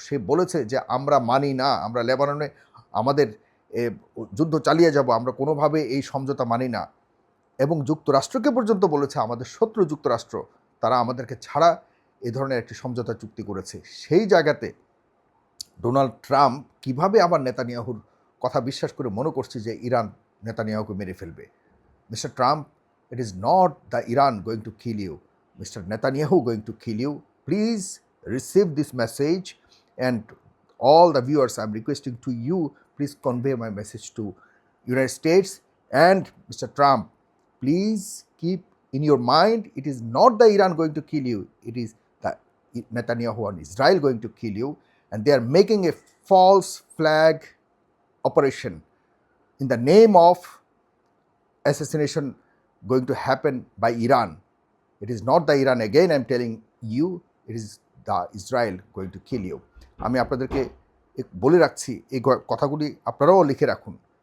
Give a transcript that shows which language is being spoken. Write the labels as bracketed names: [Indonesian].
[Bangla] সে বলেছে যে আমরা মানি না, আমরা লেবাননে আমাদের যুদ্ধ চালিয়ে যাব, আমরা কোনোভাবে এই সমঝোতা মানি না। এবং যুক্তরাষ্ট্রকে পর্যন্ত বলেছে, আমাদের শত্রু যুক্তরাষ্ট্র, তারা আমাদেরকে ছাড়া এ ধরনের একটি সমঝোতা চুক্তি করেছে। সেই জায়গাতে ডোনাল্ড ট্রাম্প কিভাবে আবার নেতানিয়াহুর কথা বিশ্বাস করে মনে করছে যে ইরান নেতানিয়াহুকে মেরে ফেলবে? [English] Mister Trump, it is not the Iran going to kill you, Mr. Netanyahu going to kill you. Please receive this message, and all the viewers, I'm requesting to you, please convey my message to United States. And Mr. Trump, please keep in your mind, it is not the Iran going to kill you, it is the Netanyahu and Israel going to kill you, and they are making a false flag operation in the name of assassination going to happen by Iran. It is not the Iran, again I'm telling you, it is the Israel going to kill you. [Bangla] আমি আপনাদেরকে বলে রাখছি, এই কথাগুলি আপনারাও লিখে রাখুন।